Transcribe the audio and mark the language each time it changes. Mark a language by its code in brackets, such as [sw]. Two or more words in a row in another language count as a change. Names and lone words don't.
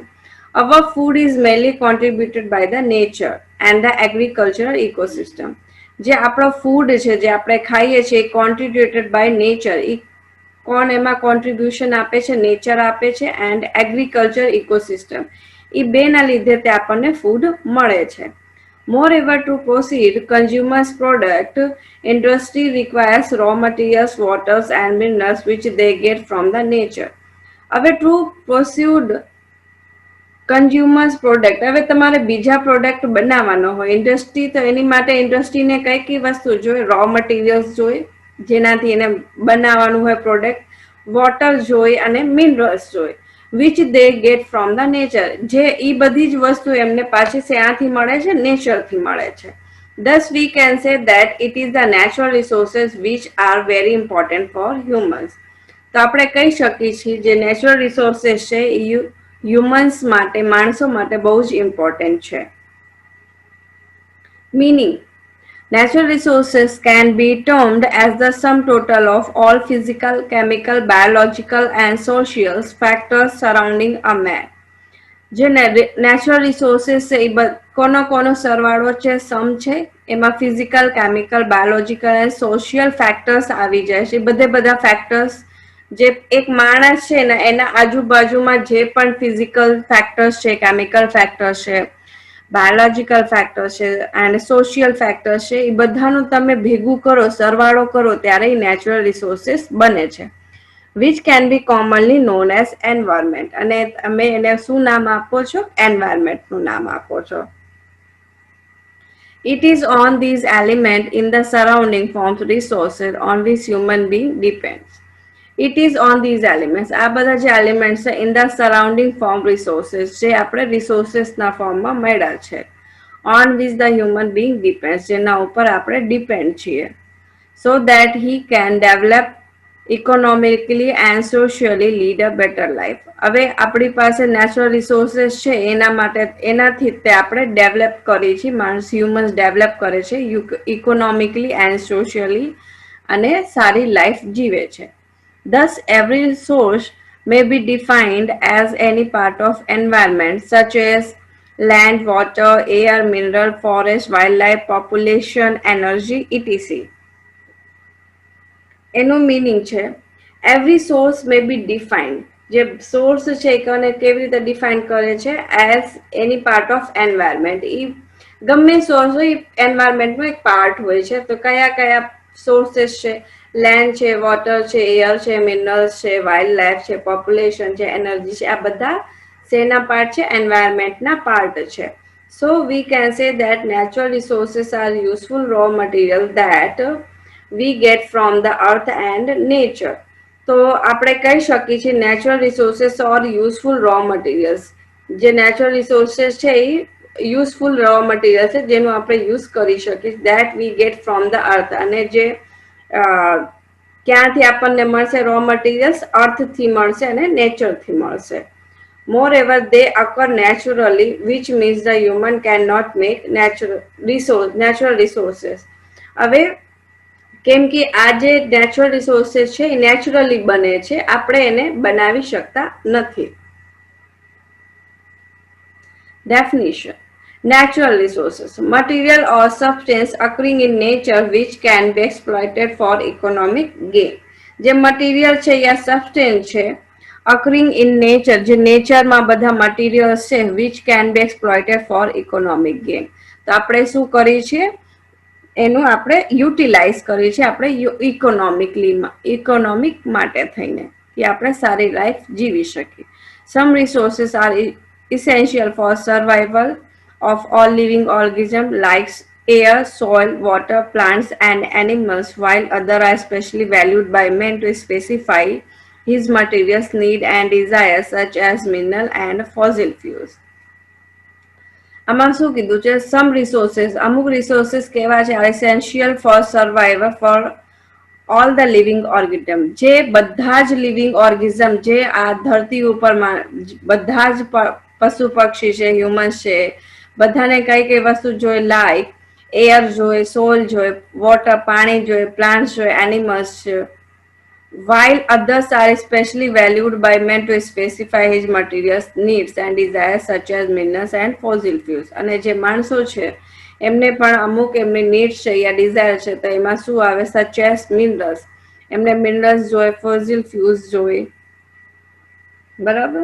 [en] Our food is mainly contributed by the nature and the agricultural ecosystem. [gu] જે આપણો ફૂડ છે, જે આપણે ખાઈએ છીએ, [en] contributed by nature. [gu] કોણ એમાં કોન્ટ્રીબ્યુશન આપે છે? નેચર આપે છે [en] and agriculture ecosystem. [gu] એ બેના લીધે તે આપણને ફૂડ મળે છે. [en] Moreover, to proceed consumers' product, industry requires raw materials, waters, and minerals which they get from the nature. [gu] હવે [en] to proceed consumers product, [gu] હવે તમારે બીજા પ્રોડક્ટ બનાવવાનો હોય, ઇન્ડસ્ટ્રી, તો એની માટે ઇન્ડસ્ટ્રીને કઈ કઈ વસ્તુ જોઈએ? [en] raw materials [gu] જોઈએ, જેનાથી એને બનાવવાનું હોય પ્રોડક્ટ, વોટર જોઈએ અને મિનરલ્સ જોઈએ, [en] which they get from the nature. [gu] જે એ બધી જ વસ્તુ એમને પાછી શેનાથી મળે છે? નેચરથી મળે છે. [en] Thus we can say that it is the natural resources which are very important for humans. [gu] તો આપણે કહી શકીએ છીએ જે [en] natural resources [gu] છે એ હ્યુમન્સ માટે, માણસો માટે બહુ જ ઇમ્પોર્ટન્ટ છે. મીનિંગ, [en] natural resources can be termed as the sum total of all physical, chemical, biological and social factors surrounding a man. [gu] જે [en] natural resources [gu] છે એ કોનો સરવાળો છે? સમ છે. એમાં [en] physical, chemical, biological [gu] અને [en] social factors [gu] આવી જાય છે. બધા ફેક્ટર્સ, જે એક માણસ છે ને એના આજુબાજુમાં જે પણ [en] physical factors [gu] છે, [en] chemical factors [gu] છે, [en] biological factors [gu] છે [en] and social factors [gu] છે, એ બધાનું તમે ભેગું કરો, સરવાળો કરો, ત્યારે [en] natural resources [gu] બને છે. [en] which can be commonly known as environment. [gu] અને તમે એને શું નામ આપો છો? એન્વાયરમેન્ટનું નામ આપો છો. [en] It is on these elements in the surrounding forms resources on which human being depends. It is on these elements. [gu] આ બધા જે એલિમેન્ટ્સ છે [en] in the surrounding form resources [gu] જે આપણે રિસોર્સિસના ફોર્મમાં મળ્યા છે [en] on which the human being depends [gu] જેના ઉપર આપણે ડિપેન્ડ છીએ [en] so that he can develop economically and socially lead a better life. [gu] હવે આપણી પાસે [en] natural resources [gu] છે એના માટે એનાથી તે આપણે ડેવલપ કરી છે માણસ હ્યુમન્સ ડેવલપ કરે છે [en] economically and socially [gu] અને સારી લાઈફ જીવે છે. [en] Thus, every resource may be defined as any part of environment such as land, water, air, mineral, forest, wildlife, population, energy, etc. [gu] એનું મીનિંગ છે [en] every source may be defined [gu] જે સોર્સ છે એને કેવી રીતે ડિફાઇન કરે છે [en] as any part of environment [gu] એ ગમે સોર્સ હોય એન્વાયરમેન્ટનો એક પાર્ટ હોય છે તો કયા કયા સોર્सेस છે લેન્ડ છે વોટર છે એર છે મિનરલ્સ છે વાઇલ્ડ લાઈફ છે પોપ્યુલેશન છે એનર્જી છે આ બધા શેના પાર્ટ છે એન્વાયરમેન્ટના પાર્ટ છે [en] so we can say that natural resources are useful raw material that we get from the earth and nature. [gu] તો આપણે કહી શકીએ છીએ [en] natural resources or useful raw materials [gu] જે [en] natural resources [gu] છે એ [en] useful raw material [gu] છે જેનું આપણે યુઝ કરી શકીએ [en] that we get from the earth [gu] અને જે ક્યાંથી આપણને મળશે [en] raw materials [gu] અર્થથી મળશે અને નેચરથી મળશે. [en] Moreover, they occur naturally, which means the human cannot make natural resources. [gu] હવે કેમ કે આ જે [en] natural resources [gu] છે એ નેચરલી બને છે આપણે એને બનાવી શકતા નથી. [en] Definition: natural resources, material or substance occurring in nature which can be exploited for economic gain. [gu] જે મટીરિયલ છે યા સબસ્ટેન્સ છે [en] occurring in nature [gu] જે નેચરમાં બધા મટીરિયલ્સ છે [en] which can be exploited for economic gain. [gu] તો આપણે શું કરીએ છીએ એનું આપણે યુટિલાઇઝ કરીએ છીએ આપણે ઇકોનોમિક માટે થઈને કે આપણે સારી લાઈફ જીવી શકીએ. [en] some resources are essential for survival of all living organisms like air, soil, water, plants and animals, while others are especially valued by man to specify his materials need and desires such as mineral and fossil fuels. [gu] આમાં શું કીધું છે [en] some resources [gu] અમુક રિસોર્સિસ કેવા છે [en] essential for survivor for all the living [gu] ઓર્ગિઝમ જે બધા જ [en] living organism [gu] જે આ ધરતી ઉપર બધા જ પશુ પક્ષી છે હ્યુમન્સ છે બધાને કઈ કઈ વસ્તુ જોઈએ [en] like air [gu] જોઈએ સોલ જોઈએ વોટર પાણી જોઈએ પ્લાન્ટ્સ જોઈએ એનિમલ્સ છે [en] while others are especially valued by men to specify his materials needs and desires such as minerals and fossil fuels. [gu] અને જે માણસો છે એમને પણ અમુક એમની નીડ્સ છે યા ડિઝાયર છે તો એમાં શું આવે [en] such as minerals [gu] એમને મિનરલ્સ જોઈએ [en] fossil fuels [gu] જોઈએ બરાબર.